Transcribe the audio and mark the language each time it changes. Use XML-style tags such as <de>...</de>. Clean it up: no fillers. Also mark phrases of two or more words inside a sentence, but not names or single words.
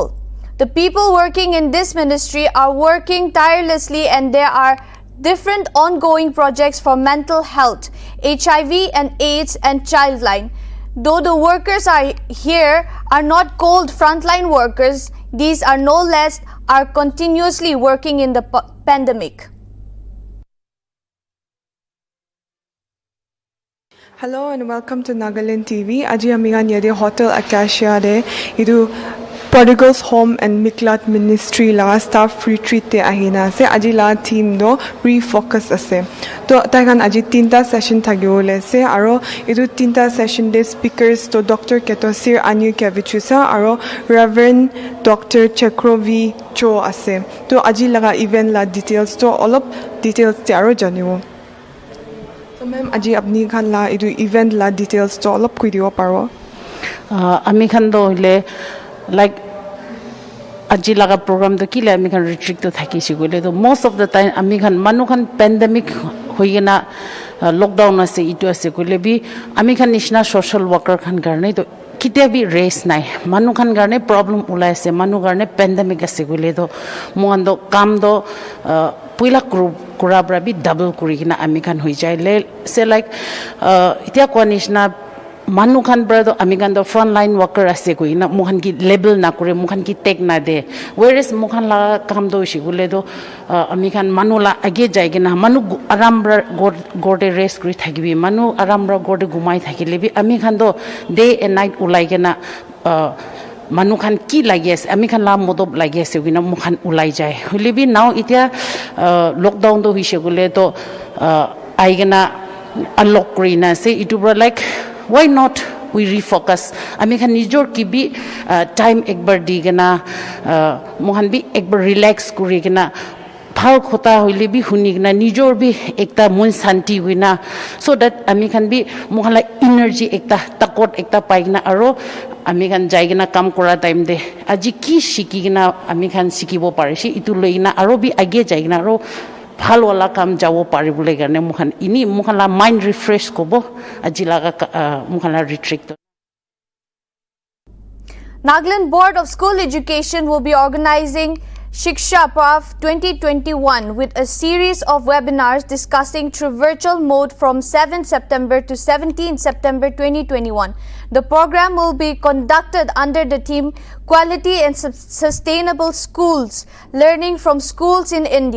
<en>The people working in this ministry are working tirelessly and there are different ongoing projects for mental health, HIV and AIDS and childline. Though the workers are here are not called frontline workers, these are no less are continuously working in the pandemic. Hello and welcome to Nltv.</en> <nag>Aji amigan yede Hotel Acacia de idu Prodigals Home and Miklat Ministry la</nag> <en>staff retreat</en> <nag>te ahina ase aji la theme do refocus ase to taikan aji tinta session thagiole ase aro idu tinta session de speakers to Dr. Ketosir Anukevichusa aro Reverend Dr. Chekrovi Cho ase to aji laga event la details to</nag> <en>all of details</en> <nag>te aro janiwo.</nag> <en>So ma'am</en> <nag>aji apni khan la idu event la details to</nag> <en>all of</en> <nag>koi diwo paro ami khan do hile like aji laga program to kile ami khan retreat to thaki sigole to</nag> <en>most of the time</en> <nag>ami khan manu khan pandemic hoigena lockdown ase itu ase kole bi ami khan nishna</nag> <en>social worker</en> <nag>khan karne to kitia bi race nai manu khan garne problem ulai ase manu garne pandemic ase kole to mohan do kam do puila kura bra bi double kuri kina ami khan hoi jai le se like itia ko nishna manu khan bra do ami khan do</nag> <en>front line worker</en> <nag>ase koi na mohan ki label na kure mohan ki take na de whereas mohan la kam do shigule do ami khan manu la age jai gina manu aram bra gorde rest kuri thakibi manu aram bra gorde gumai thakile bi ami khan do</nag> <en>day and night</en> <nag>ulai gina manu khan ki lagi ase ami khan la modob lagi ase gina mukhan ulai jai holebi now itia lockdown do hishe gule to aigena unlock krina se itu bra</nag> <en>like why not we</en> <nag>refocus ami khan nijor ki bi time ekbar digena mohan bi ekbar relax kuri gina phal khota hoile bi huni gina nijor bi ekta mun santi wina</nag> <en>so that</en> <nag>ami khan bi mohan la energy ekta takot ekta paigna aro ami khan jaigena kam kora time de aji ki shikigina ami khan sikibo parishi itu loina aro bi age jaigena aro ভাল wala kam jawo pari bole garne mukhan ini mukhan la</nag> <en>mind refresh</en> <nag>kobo aji laga mukhan la retreat.</nag> <en>Nagaland Board of School Education will be organizing Shiksha Pav 2021 with a series of webinars discussing through virtual mode from 7 September to 17 September 2021. The program will be conducted under the theme Quality and Sustainable Schools, Learning from Schools in India.</en>